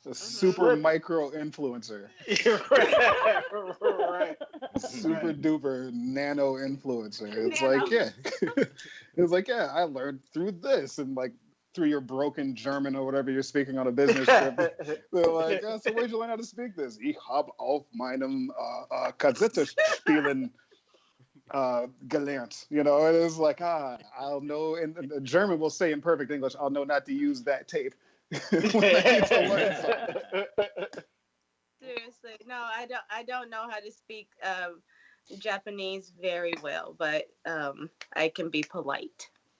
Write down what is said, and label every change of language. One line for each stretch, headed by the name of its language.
English: a super micro influencer, Right. super duper nano influencer. It's Nano. like, yeah, it's like, yeah, I learned through this and like through your broken German or whatever you're speaking on a business trip. They're like, so where'd you learn how to speak this?
German: Ich habe auf meinem Kassettenspielen gelernt.
English: You know, it is like, I'll know, and the German will say in perfect English, I'll know not to use that tape. When I need to learn something. Seriously, no, I don't know how to speak Japanese very well, but I can be polite.